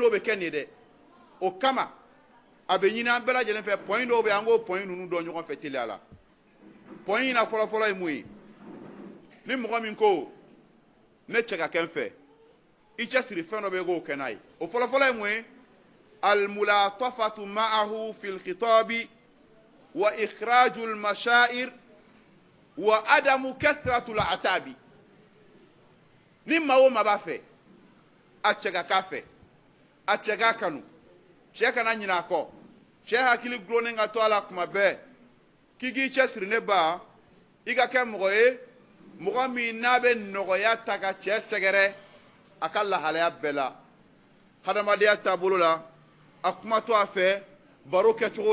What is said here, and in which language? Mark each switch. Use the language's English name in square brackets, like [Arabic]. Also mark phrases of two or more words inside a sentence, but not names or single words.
[Bambara] n'o bɛ kɛ nin ye dɛ o kama a bɛ ɲini an bɛɛ lajɛlen fɛ point dɔw bɛ yen an k'o point ninnu dɔn ɲɔgɔn fɛ teliya la point in na fɔlɔ-fɔlɔ ye mun ye ni mɔgɔ min ko ne cɛ ka kɛ n fɛ i cɛ siri fɛn dɔ bɛ yen k'o kɛ n'a ye o fɔlɔ-fɔlɔ ye mun ye [Arabic] الملاطفة معه في الخطاب وإخراج المشاعر وعدم كثرة العتاب [Bambara] ni maa o maa b'a fɛ a cɛ ka k'a fɛ a cɛ k'a kanu cɛ kana ɲinɛ a kɔ cɛ hakili gulonnen ka to a la kuma bɛɛ k'i k'i cɛ siri ne ba i ka kɛ mɔgɔ ye mɔgɔ min n'a bɛ nɔgɔya ta ka cɛ sɛgɛrɛ a ka lahalaya bɛɛ la hadamadenya taabolo la a kuma to a fɛ baro kɛcogo